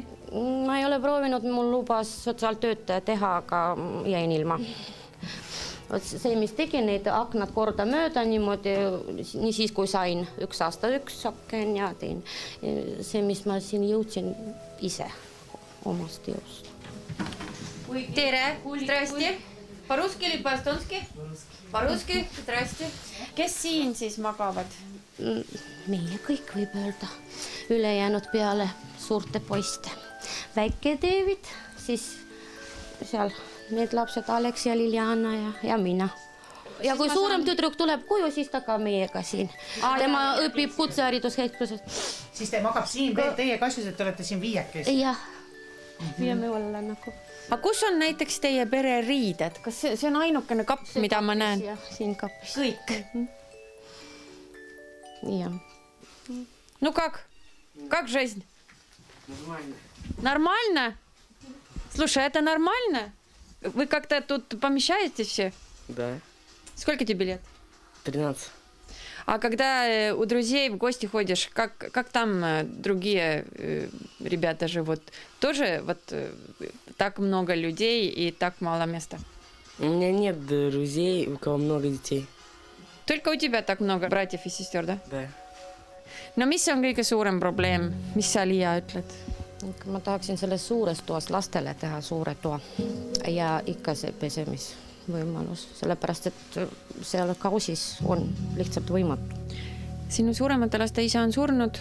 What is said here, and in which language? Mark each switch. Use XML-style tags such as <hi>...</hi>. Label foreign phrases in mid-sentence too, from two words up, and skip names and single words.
<et>Ma ei ole proovinud, mul lubas sotsiaaltöötaja teha, aga jäin ilma. See, mis tegi neid aknad korda mööda niimoodi, nii siis kui sain 1 aasta 1 aken ja tein see, mis ma siin jõudsin ise omast jõust. Tere, zdrasti.</et> <ru>По-русски или по-эстонски? По-русски,</ru> <et>zdrasti. Kes siin siis magavad? meie kõik võib öelda, ülejäänud peale suurte poiste. Väike David, siis seal need lapsed Alex ja Liliana ja mina. Ja kui suurem tüdruk tuleb koju, siis ta ka meiega siin. Tema õpib kutsehariduskeskuses. Siis te magab siin veel teie kasvus, et te olete siin viiekes? Jah, püüame olla nagu. Aga kus on näiteks teie pere riided? Kas see on ainukene kapp, mida ma näen? Siin kapis. Kõik? Jah.</et> <ru>Ну как жизнь? Нормально? Слушай, это нормально? Вы как-то тут помещаетесь все? Да. Сколько тебе лет? 13. А когда у друзей в гости ходишь, как там другие ребята живут? Тоже вот так много людей и так мало места? У меня нет друзей, у кого много детей. Только у тебя так много братьев и сестер, да? Да.</ru> <et>No mis on kõige suurem probleem? Mis sa, Liia, ütled? Ma tahaksin selles suures toas lastele teha suure toa ja ikka see pesemisvõimalus, sellepärast et seal kausis on lihtsalt võimatu. Sinu suuremate laste isa on surnud?</et>